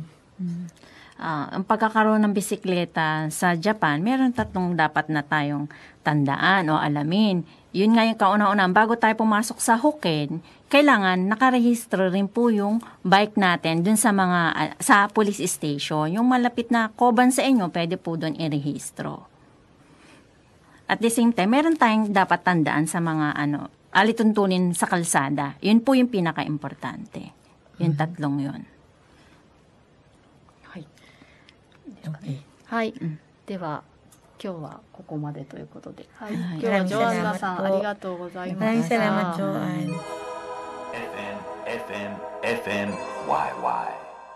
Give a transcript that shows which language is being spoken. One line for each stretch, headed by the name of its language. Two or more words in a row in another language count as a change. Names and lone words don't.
Filipino: Ang pagkakaroon ng bisikleta sa Japan, meron 3 dapat na tayong tandaan o alamin. Yun nga yung kauna-unang, bago tayo pumasok sa Hoken, kailangan nakarehistro rin po yung bike natin dun sa sa
English: police station.
Filipino: Yung malapit na koban sa inyo, pwede po dun irehistro.
English: At the same time,
Filipino: meron tayong dapat tandaan sa mga alituntunin sa kalsada. Yun po yung pinaka-importante. Yung 3 yun. Okay.
Japanese: はい。では今日はここまでということで、はい。はい今日はジョアンナさんありがとうございま
Filipino: Maraming
Japanese: した。
Filipino: salamat, Joanne. FM, YY.